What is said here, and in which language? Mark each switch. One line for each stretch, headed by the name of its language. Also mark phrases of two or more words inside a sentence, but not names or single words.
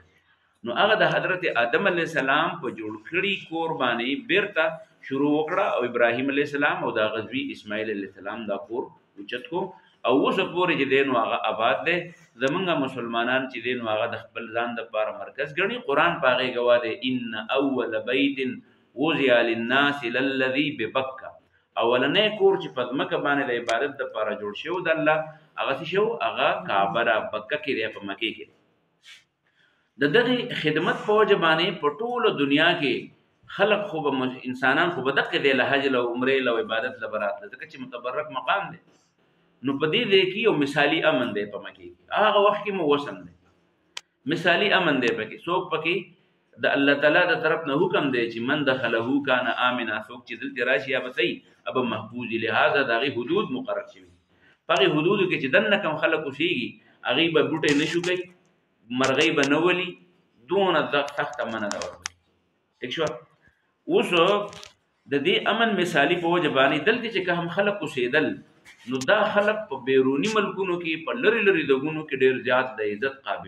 Pashto: نو هغه د حضرت آدم
Arabic: علیه السلام
Pashto: په جوړ کړي کور باندې بیرته شروع وکړه او ابراهیم
Arabic: علیه السلام
Pashto: او د غزوی اسماعیل
Arabic: علیه السلام
Pashto: دا کور اوچت کو او اوسه پورې چې دی نو هغه آباد دی. زمونږ مسلمانان چې دی نو هغه د خپل ځان دپاره مرکز ګڼي. قرآن په هغې ګواه دی
Arabic: ان اول بیت وضع للناس للذي ببکه.
Pashto: اولنی کور چې په ځمکه باندې د عبادت دپاره جوړ شوی د الله هغه څه شو؟ هغه کعبه ده، بکه کې دی، په مکې کې. د دغې خدمت په وجه باندې په ټوله دنیا کې خلق خو به انسانان خو به دقې دی له حج له عمرې له عبادت له براتله ځکه چې متبرک مقام دی. نو په دې ځای کې یو مثالي امن دی په مکې کې. هغه وخت کې مو وسم دی، مثالي امن دی پکې. څوک پکې د الله تعالی د طرف نه حکم دی چې
Arabic: من دخله کان آمنا.
Pashto: څوک چې دلته راشي یا به صحیح ابه محفوظ. لهذا د هغې حدود مقرر شوي. په هغې حدودو کې چې دننه کم خلک اوسېږي هغې به بوټی نه شو کوي، مرغۍ به نه ولي. دونه سخته منع ده ورته. ټیک شوه. اوس د دې امن مثالي په وجه باندې دلته چې که هم خلک اوسېدل نو دا خلک په بیروني ملکونو کې په لرې لرې ځایونو کې ډېر زیات د عزت قابل.